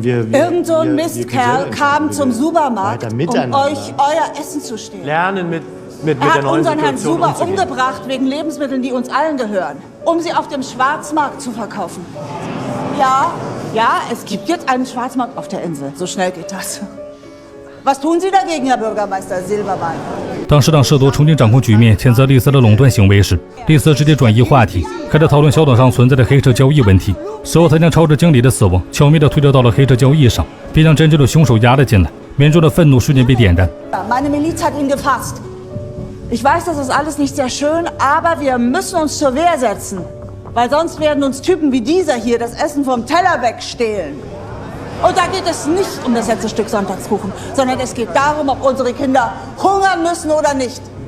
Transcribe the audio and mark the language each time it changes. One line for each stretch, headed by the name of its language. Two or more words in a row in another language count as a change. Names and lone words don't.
German: Irgend so ein Mistkerl kam zum Supermarkt, um euch euer Essen zu stehlen. Lernen mit Er der hat neuen unseren Herrn Situation Suba umzugehen. umgebracht wegen Lebensmitteln, die uns allen gehören, um sie auf dem Schwarzmarkt zu verkaufen. Ja, es gibt jetzt einen Schwarzmarkt auf der Insel. So schnell geht das. Was tun Sie dagegen, Herr Bürgermeister Silbermann?
Chinese: 当市长试图重新掌控局面，谴责丽丝的垄断行为时，丽丝直接转移话题，开始讨论小岛上存在的黑车交易问题。随后，他将超市经理的死亡巧妙地推导到了黑车交易上，并将真正的凶手押了进来。民众的愤怒瞬间被点燃。
German: Meine Miliz hat ihn gefasst. Ich weiß, das ist alles nicht sehr schön, aber wir müssen uns zur Wehr setzen. Weil sonst werden uns Typen wie dieser hier das Essen vom Teller wegstehlen. Und da geht es nicht um das letzte Stück Sonntagskuchen, sondern es geht darum, ob unsere Kinder hungern müssen oder nicht.